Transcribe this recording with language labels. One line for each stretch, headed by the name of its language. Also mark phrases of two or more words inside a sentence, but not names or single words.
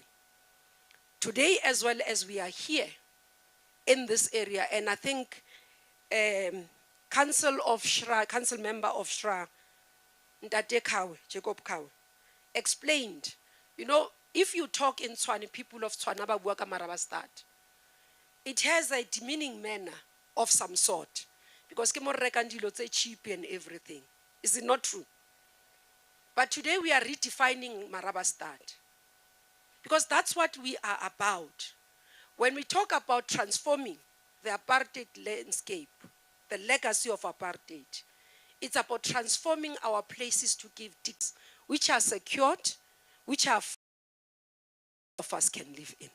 English: Today, as well as we are here in this area, and I think Council member of SHRA, Ntate Kawe, Jacob Kawe, explained, you know, if you talk in Tswane, people of Tswane
Northern Sotho: ba bua ka Marabastad,
English: it has a demeaning manner of some sort, because
Northern Sotho: ke mo re rekang dilo tse
English: cheap and everything. Is it not true? But today we are redefining Marabastad, because that's what we are about. When we talk about transforming the apartheid landscape, the legacy of apartheid, it's about transforming our places to give digs which are secured, which are of us can live in.